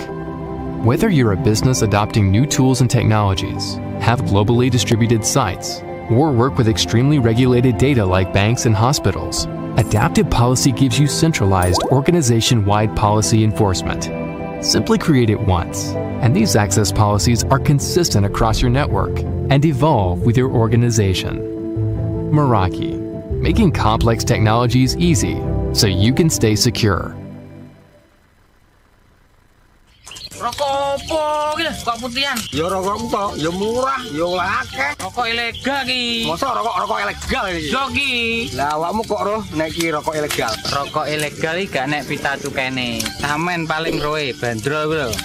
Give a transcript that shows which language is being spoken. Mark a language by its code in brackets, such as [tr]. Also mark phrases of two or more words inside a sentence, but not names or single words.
[en] Whether you're a business adopting new tools and technologies, have globally distributed sites, or work with extremely regulated data like banks and hospitals, Adaptive Policy gives you centralized, organization-wide policy enforcement. Simply create it once, and these access policies are consistent across your network and evolve with your organization. Meraki, making complex technologies easy so you can stay secure. [jv] Rokok opo iki kok putihan? Ya rokok tok, ya murah, ya akeh. Rokok ilegal iki. Masa rokok ilegal iki? Yo iki. Lah awakmu kok roh nek iki rokok ilegal? Rokok ilegal iki gak nek pita cukene. Samen paling roe bandrol kuwi lho.